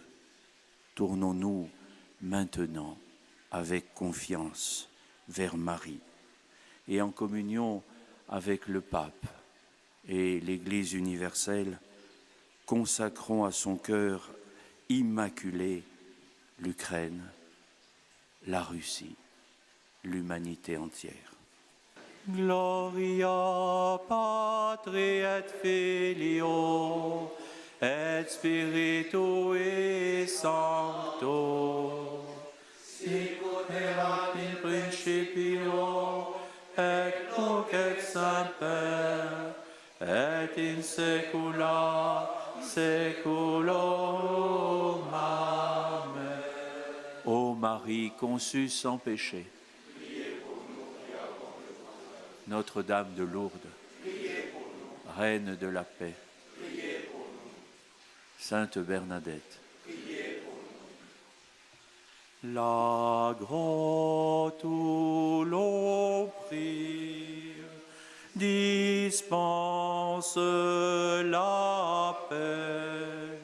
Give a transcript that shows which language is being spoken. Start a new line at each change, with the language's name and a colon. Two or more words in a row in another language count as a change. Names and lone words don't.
French: Tournons-nous maintenant avec confiance vers Marie et en communion avec le pape et l'Église universelle, consacrons à son cœur immaculé l'Ukraine, la Russie, l'humanité entière.
Latin: Gloria Patri et Filio et Spiritui Sancto, sicut erat in principio et nunc et semper et in saecula saeculorum. Amen.
French: Ô Marie conçue sans péché, Notre-Dame de Lourdes, Reine de la paix, Sainte Bernadette, La grotte où l'on prie dispense la paix.